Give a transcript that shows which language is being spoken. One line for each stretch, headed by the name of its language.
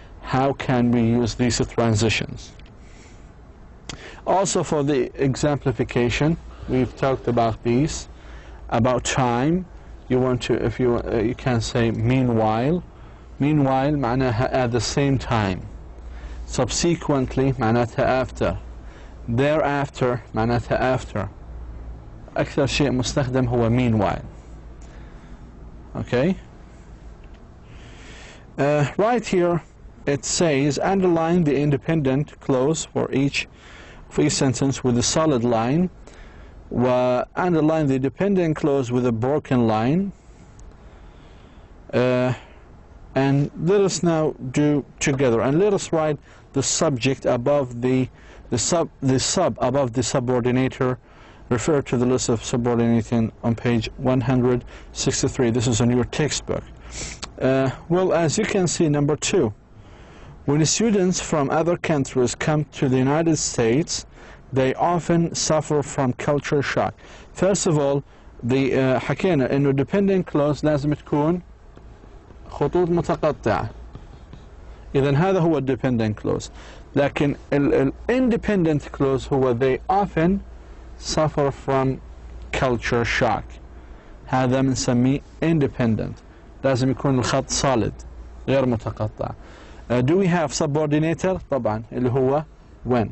English: How can we use these transitions? Also for the exemplification, we've talked about these. About time, you want to, if you can say meanwhile. Meanwhile
Arabic: معناها
English: at the same time. Subsequently
Arabic: معناتها
English: after. Thereafter
Arabic: معناتها
English: after.
Arabic: أكثر شيء مستخدم هو meanwhile.
English: Okay. Right here it says underline the independent clause for each sentence with a solid line, underline the dependent clause with a broken line, And let us now do together, and let us write the subject above the sub above the subordinator. Refer to the list of subordinating on page 163. This is in your textbook. Well, as you can see, number 2, when students from other countries come to the United States, they often suffer from culture shock. First of all, the
Arabic: حكينا إنه dependent clause لازم تكون خطوط متقطعة. إذن هذا هو dependent clause. لكن
English: independent clause
Arabic: هو
English: they often suffer from culture shock.
Arabic: هذا بنسميه independent. لازم يكون الخط solid غير متقطع.
English: Do we have subordinator؟
Arabic: طبعا اللي هو
English: when.